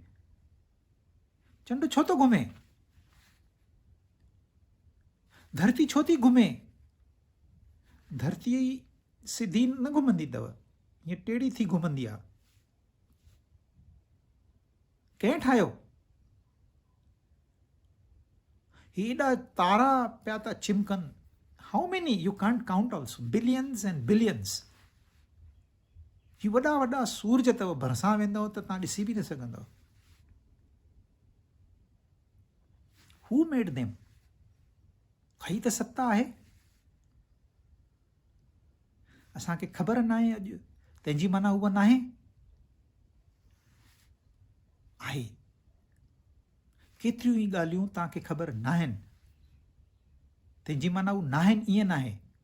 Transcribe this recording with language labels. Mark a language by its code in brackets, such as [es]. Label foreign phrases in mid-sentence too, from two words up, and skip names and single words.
[sd] चंड छो थो घुमे? धरती छो थी घुमे? धरती सिधी न घुमंदी अथव, हीअं टेढ़ी थी घुमंदी आहे। कंहिं ठाहियो? हेॾा तारा पिया था चिमकनि। [en] How many? You can't count also. Billions and billions. [sd] ही वॾा वॾा सूरज अथव, भरिसां वेंदव त तव्हां ॾिसी बि न सघंदव। [en] Who made them? [sd] ही त सत्ता आहे। असांखे ख़बर न आहे अॼु, तंहिंजी माना उहा न आहे। आहे। केतिरियूं ई ॻाल्हियूं तव्हांखे ख़बर न आहिनि, तंहिंजी माना उहा न आहिनि ईअं न आहे।